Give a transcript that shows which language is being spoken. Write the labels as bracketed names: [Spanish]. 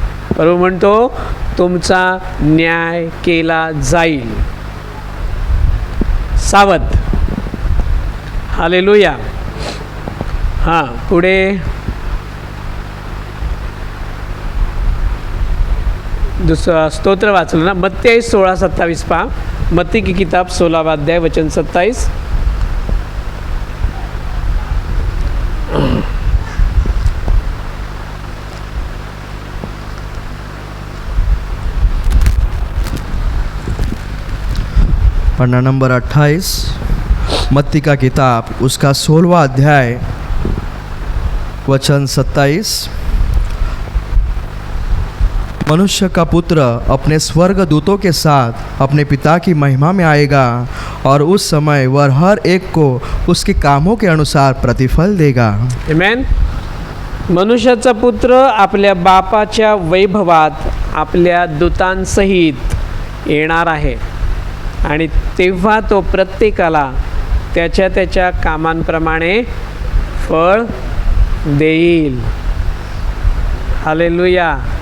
[Marathi] प्रभू म्हणतो, तुमचा न्याय केला जाईल. सावध. हालेलुया. हां, पुढे दुसरं स्तोत्र वाचलं ना, मत्ती 16:27 पहा. [Hindi] मत्ती की किताब 16 अध्याय वचन 27. पन्ना नंबर 28, मत्ती का किताब उसका 16वां अध्याय वचन 27। मनुष्य का पुत्र अपने स्वर्ग दूतों के साथ अपने पिता की महिमा में आएगा और उस समय वह हर एक को उसके कामों के अनुसार प्रतिफल देगा। आमेन। [Marathi] मनुष्याचा पुत्र आपल्या बापाच्या वैभवात आपल्या दूतांसहित येणार आहे आणि तेव्हा तो प्रत्येकाला त्याच्या त्याच्या कामांप्रमाणे फळ देईल। हालेलुया।